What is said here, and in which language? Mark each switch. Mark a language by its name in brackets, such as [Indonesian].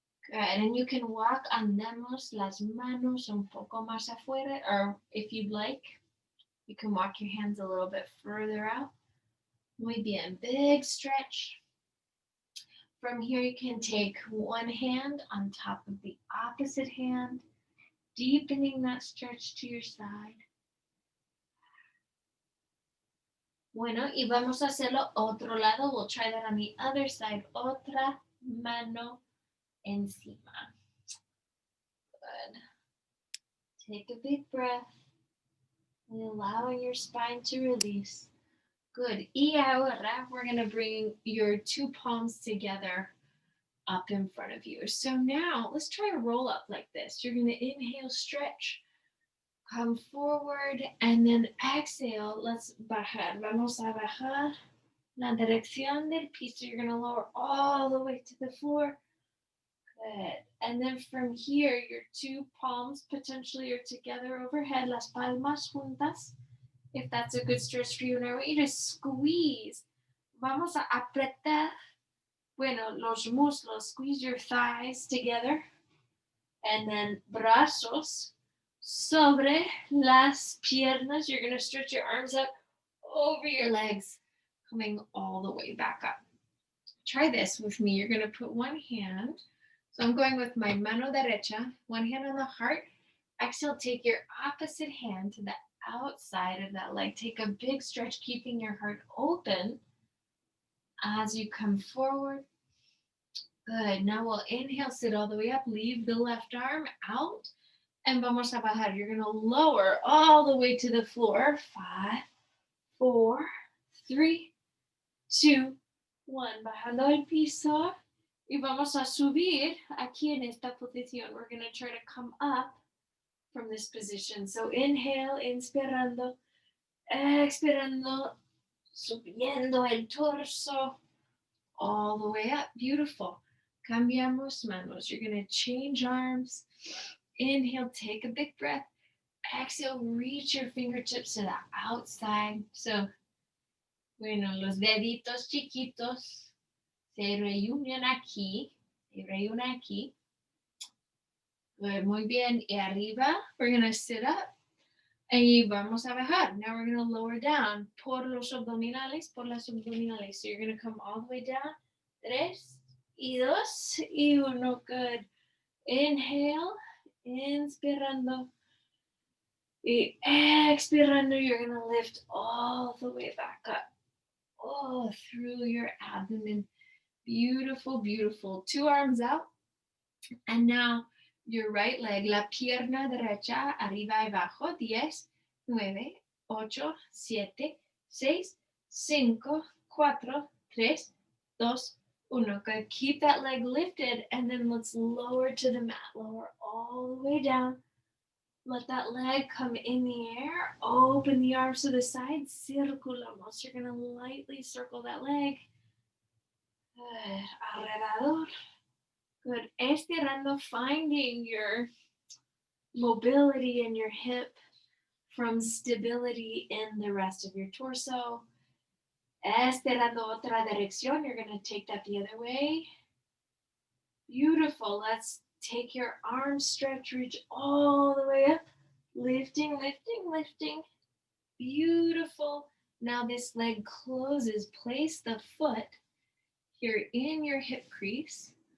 [English] Good, and you can walk [Spanish] andemos las manos un poco más afuera, [English] or if you'd like, you can walk your hands a little bit further out. [Spanish] Muy bien, [English] big stretch. From here, you can take one hand on top of the opposite hand, deepening that stretch to your side. [Spanish] Bueno, y vamos a hacerlo otro lado. [English] We'll try that on the other side. [Spanish] Otra mano encima. [English] Good. Take a big breath and allowing your spine to release. Good. [Spanish] Y ahora [English] we're going to bring your two palms together up in front of you. So now let's try a roll up like this. You're going to inhale, stretch, come forward, and then exhale. Let's bajar. [Spanish] Vamos a bajar la dirección del piso. [English] You're going to lower all the way to the floor. Good. And then from here, your two palms potentially are together overhead, [Spanish] las palmas juntas. [English] If that's a good stretch for you. Now I want you to squeeze. [Spanish] Vamos a apretar, bueno, los muslos. [English] Squeeze your thighs together. And then [Spanish] brazos sobre las piernas. [English] You're going to stretch your arms up over your legs, coming all the way back up. Try this with me. You're going to put one hand. So I'm going with my [Spanish] mano derecha, [English] one hand on the heart. Exhale, take your opposite hand to the outside of that leg. Take a big stretch, keeping your heart open as you come forward. Good. Now we'll inhale, sit all the way up. Leave the left arm out. And [Spanish] vamos a bajar. [English] You're going to lower all the way to the floor. 5, 4, 3, 2, 1. [Spanish] Bajando el piso. Y vamos a subir aquí en esta posición. [English] We're going to try to come up from this position. So inhale, [Spanish] inspirando, expirando, subiendo el torso [English] all the way up. Beautiful. [Spanish] Cambiamos manos. [English] You're going to change arms. Inhale, take a big breath. Exhale, reach your fingertips to the outside. [Spanish] So, bueno, los deditos chiquitos se reúnen aquí. Se reúnen aquí. Good, muy bien. Y arriba, [English] we're going to sit up. [Spanish] Y vamos a bajar. [English] Now we're going to lower down. [Spanish] Por los abdominales, por las abdominales. [English] So you're going to come all the way down. 3, y 2, y 1. Good. Inhale, inspirando. [Spanish] Y expirando, [English] you're going to lift all the way back up. Oh, through your abdomen. Beautiful, beautiful. 2 arms out. And now your right leg, [Spanish] la pierna derecha, arriba y abajo. [English] 10, 9, 8, 7, 6, 5, 4, 3, 2, 1. Good. Keep that leg lifted and then let's lower to the mat. Lower all the way down. Let that leg come in the air. Open the arms to the side. Circulamos. You're going to lightly circle that leg. Good. Alrededor. Good. Estirando, finding your mobility in your hip from stability in the rest of your torso. [Spanish] Estirando otra dirección. [English] You're going to take that the other way. Beautiful. Let's take your arm stretch, reach all the way up. Lifting, lifting, lifting. Beautiful. Now this leg closes. Place the foot here in your hip crease.